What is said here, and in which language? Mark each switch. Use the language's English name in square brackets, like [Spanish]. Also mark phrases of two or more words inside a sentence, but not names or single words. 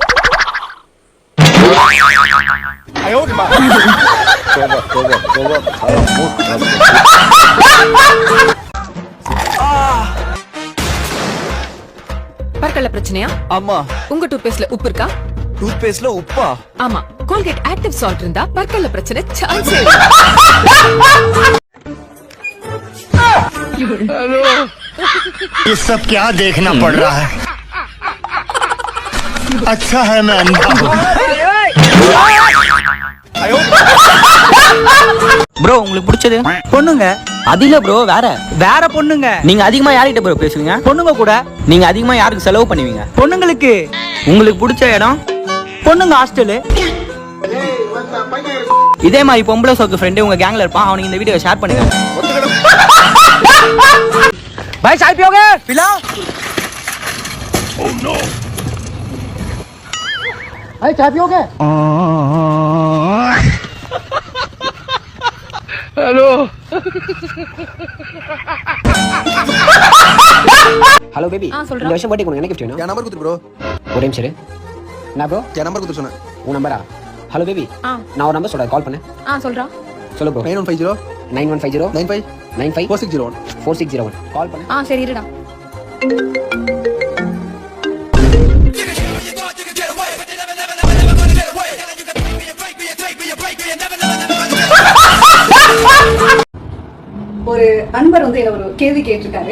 [Tamil] பற்கல்ல பிரச்சனையா? ஆமா. உங்க டூத்பேஸ்ட்ல உப்பு இருக்கா? டூத்பேஸ்ட்ல உப்பா? ஆமா. கோல்கேட் ஆக்டிவ் சால்ட் இருந்தா பற்கல்ல பிரச்சனை சான்ஸே [Hindi] हेलो, ये सब क्या देखना पड़ रहा है? अच्छा है मैं अंधा हूँ। [Tamil] ப்ரோ உங்களுக்கு பிடிச்சது பொண்ணுங்க? அது இல்ல ப்ரோ, வேற பொண்ணுங்க. நீங்க அதிகமா யார்கிட்ட ப்ரோ பேசுவீங்க? பொண்ணுங்க கூட. நீங்க அதிகமா யாருக்கு செலவு பண்ணுவீங்க? பொண்ணுங்களுக்கு. உங்களுக்கு பிடிச்ச இடம்? பொண்ணுங்க ஹாஸ்டல். இதே மாதிரி பொம்பளை சோக்கு ஃப்ரெண்டு உங்க கேங்ல இருப்பான். அவனுக்கு இந்த வீடியோ ஷேர் பண்ணுங்க. [Hindi] भाई चाय पियोगे? पिलाओ। [English] Oh no. [Hindi] भाई चाय पियोगे? हेलो। [English] hello baby. [Tamil] சொல்றா. இந்த வருஷம் பர்த்டே கொண்டு என்ன gift வேணும்? என் நம்பர் குடு ப்ரோ. ஒரு நிமிஷம் இரு. நான் ப்ரோ என் நம்பர் குடு சொன்னேன். உன் நம்பரா? [English] hello baby. [Tamil] நான் ஒரு நம்பர் சொல்றேன், கால் பண்ணு. சொல்றா. சொல்லு ப்ரோ. 9150 9150 95 95 4601 4601 கால் பண்ணு. சரி இருடா. ஒரு அன்பர் வந்து என்ன ஒரு கேள்வி கேட்டிருக்காரு.